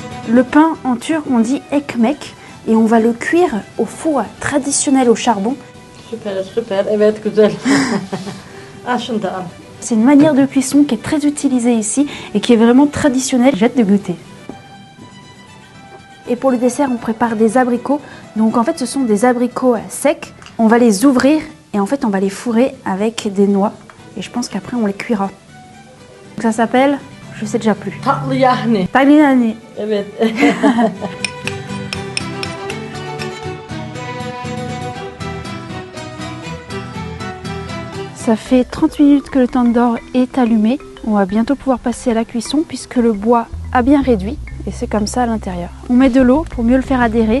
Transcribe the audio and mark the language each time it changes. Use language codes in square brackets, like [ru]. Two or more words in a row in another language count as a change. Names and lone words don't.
[fr] Le pain en turc, on dit ekmek et on va le cuire au four traditionnel au charbon. [tr] Süper, süper. Evet, güzel. Al şunu da al. [fr] C'est une manière de cuisson qui est très utilisée ici et qui est vraiment traditionnelle. J'ai hâte de goûter. Et pour le dessert, on prépare des abricots. Donc en fait, ce sont des abricots secs. On va les ouvrir et en fait, on va les fourrer avec des noix. Et je pense qu'après, on les cuira. Donc ça s'appelle, je sais déjà plus. [tr] Tatlı yahni. Tagliani. Evet. [fr] Ça fait 30 minutes que le tandoor est allumé. On va bientôt pouvoir passer à la cuisson puisque le bois a bien réduit. Et c'est comme ça à l'intérieur. On met de l'eau pour mieux le faire adhérer.